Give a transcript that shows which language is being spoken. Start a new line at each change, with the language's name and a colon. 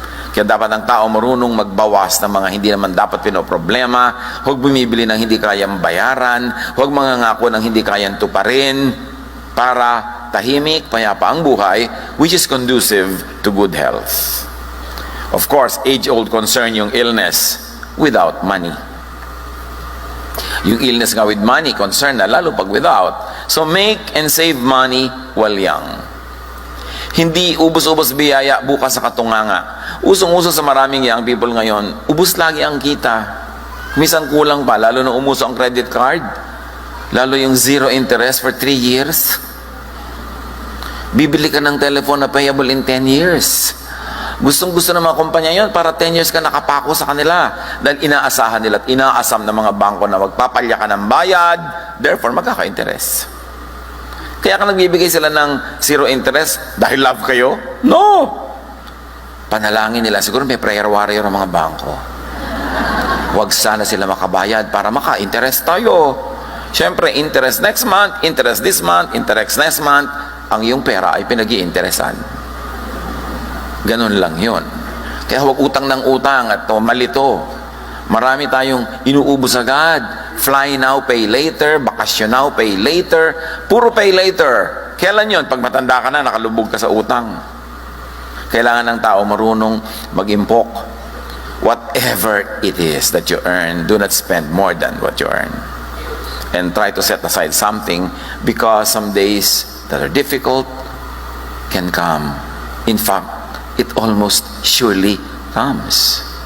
Filipino: Kaya dapat ang tao marunong magbawas ng mga hindi naman dapat pinoproblema, huwag bumibili ng hindi kayang bayaran, huwag mangangako ng hindi kayang tuparin, para tahimik, payapa ang buhay,
English: which is conducive to good health. Of course, age-old concern yung illness without money. Yung illness nga with money, concern na lalo pag without. So make and save money while young.
Filipino: Hindi ubos-ubos biyaya bukas sa katunganga. Usong-uso sa maraming young people ngayon, ubos lagi ang kita. Minsan kulang pa, lalo na umuso ang credit card. Lalo yung zero interest for 3 years. Bibili ka ng telephone na payable in 10 years. Gustong-gusto ng mga kumpanya yon para 10 years ka nakapako sa kanila. Dahil inaasahan nila at inaasam ng mga bangko na magpapalya ka ng bayad, therefore magkaka-interest. Kaya ka nagbibigay sila ng zero interest dahil love kayo? No! Panalangin nila. Siguro may prayer warrior ang mga bangko. Huwag sana sila makabayad para maka-interest tayo. Siyempre, interest next month, interest this month, interest next month, ang iyong pera ay pinag-iinteresan. Ganun lang yun. Kaya huwag utang ng utang at malito. Marami tayong inuubos agad.
English: Fly now, pay later. Bakasyon now, pay later. Puro pay later.
Filipino: Kailan yun? Pag matanda ka na, nakalubog ka sa utang. Kailangan ng tao marunong mag-impok.
English: Whatever it is that you earn, do not spend more than what you earn. And try to set aside something, because some days that are difficult can come. In fact, it almost surely comes.